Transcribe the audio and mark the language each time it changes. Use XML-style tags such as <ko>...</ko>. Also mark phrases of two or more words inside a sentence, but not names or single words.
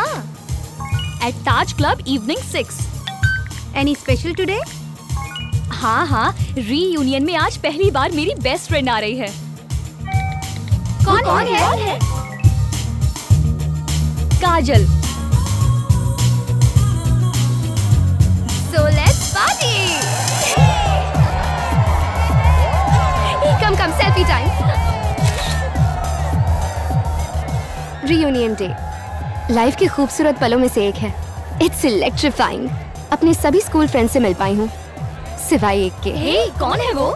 <en>at Taj Club evening 6. any special today?</en> <hi>हाँ, रीयूनियन में आज पहली बार मेरी</hi> <en>best friend</en> <hi>आ रही है। कौन है? काजल।</hi> <en>So let's party! Come, selfie time. Reunion day.</en> <hi>लाइफ के खूबसूरत पलों में से एक है।</hi> <en>it's electrifying.</en> <hi>अपने सभी</hi> <en>school friend</en> <hi>से मिल पाई हूँ सिवाय एक के। हे, कौन है वो?</hi>